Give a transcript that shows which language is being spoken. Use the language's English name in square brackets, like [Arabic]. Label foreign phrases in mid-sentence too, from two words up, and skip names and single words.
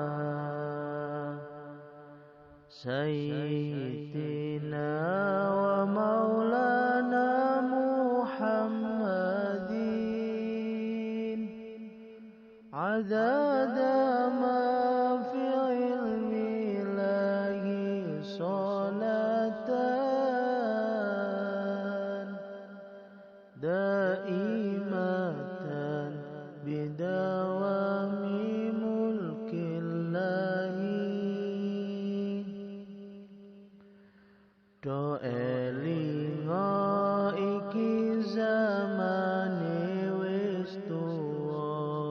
[Arabic] سيدنا ومولانا محمد عدد ما في علم الله صلاة دائمة بدوام ملك الله [Javanese] do elinga iki zamane wis tuwa